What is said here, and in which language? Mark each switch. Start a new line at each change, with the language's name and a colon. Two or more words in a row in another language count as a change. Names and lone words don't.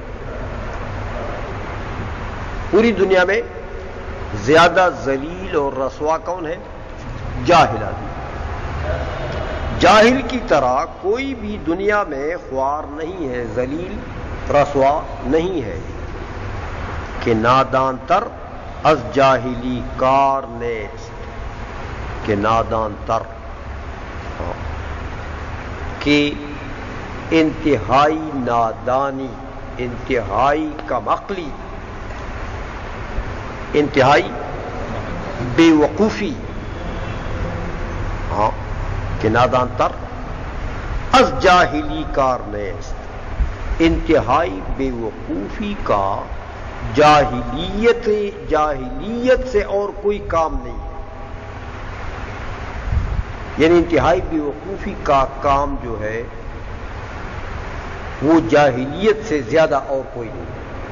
Urdu: پوری دنیا میں زیادہ ذلیل اور رسوا کون ہے؟ جاہل آدمی۔ جاہل کی طرح کوئی بھی دنیا میں خوار نہیں ہے، ذلیل رسوا نہیں ہے
Persian: کہ نادان تر از جاہلی کار نیست، کہ نادان تر،
Urdu: کہ انتہائی نادانی، انتہائی کم عقلی، انتہائی بے وقوفی، ہاں
Persian: کہ نادان تر از جاہلی کار نیست،
Urdu: انتہائی بے وقوفی کا جاہلیت سے اور کوئی کام نہیں ہے۔ یعنی انتہائی بے وقوفی کا کام جو ہے وہ جاہلیت سے زیادہ اور کوئی نہیں ہے۔